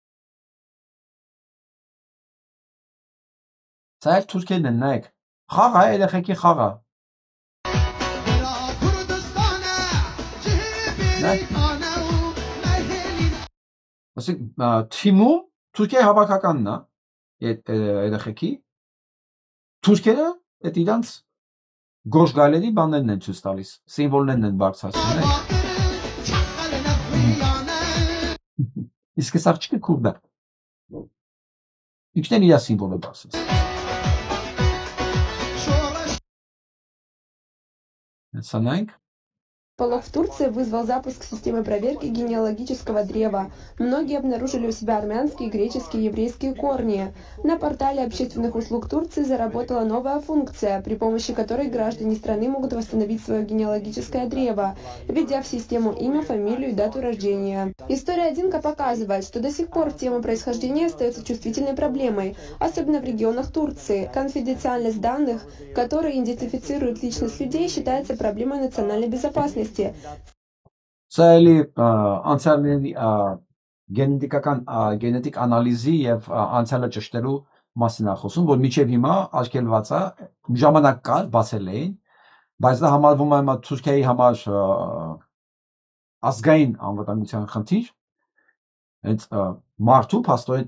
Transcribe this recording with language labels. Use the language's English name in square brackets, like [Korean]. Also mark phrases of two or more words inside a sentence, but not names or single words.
[Armenian] Սա էլ թուրքերն են, նայեք։ Խաղ է, երեխեքի խաղ է։ Ասենք թիմում Թուրքիայի հավաքականն է երեխեքի։ Թուրքերը այդ իրանց գորշ գայլերի բաներն են ցույց տալիս, սիմվոլներն են բարձրացնում։ Իսկ այս աղջիկը քուրդ է։ Ինքն էլ իր սիմվոլը բարձրացնում։ Սանանք [Russian] Полог в Турции вызвал запуск системы проверки генеалогического древа. Многие обнаружили у себя армянские, греческие и еврейские корни. На портале общественных услуг Турции заработала новая функция, при помощи которой граждане страны могут восстановить свое генеалогическое древо, введя в систему имя, фамилию и дату рождения. История 1К показывает, что до сих пор тема происхождения остается чувствительной проблемой, особенно в регионах Турции. Конфиденциальность данных, которые идентифицируют личность людей, считается проблемой национальной безопасности. [Armenian] Սա էլի անցյալների գենետիկ անալիզի եւ անցյալը ճշտելու մասին է խոսում, որ միջև հիմա արգելված է, ժամանակ կար բացել էին, բայց դա համարվում է հիմա Թուրքիայի համար ազգային անվտանգության խնդիր, հենց մարդու փաստորեն